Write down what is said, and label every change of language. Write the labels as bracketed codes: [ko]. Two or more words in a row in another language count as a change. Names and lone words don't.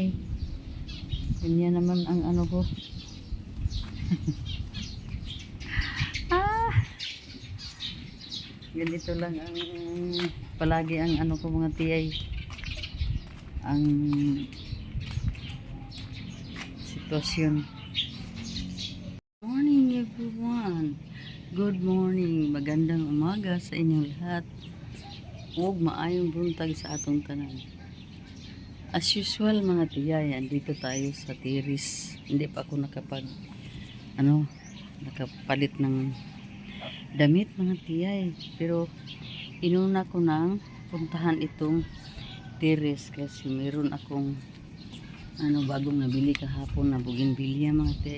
[tl] Ganyan naman ang ano ko. Ganito lang ang palagi ang ano ko mga tiyay, ang sitwasyon. [en] Morning everyone, good morning, [tl] magandang umaga sa inyong lahat [ceb] ug maayong buntag sa atong tanan. [tl] As usual mga tiyay, andito tayo sa Tiris. Hindi pa ako nakapalit ng damit mga tiyay, pero inuna ko nang puntahan itong Tiris kasi meron akong bagong nabili kahapon na bougainvillea mga tiyay.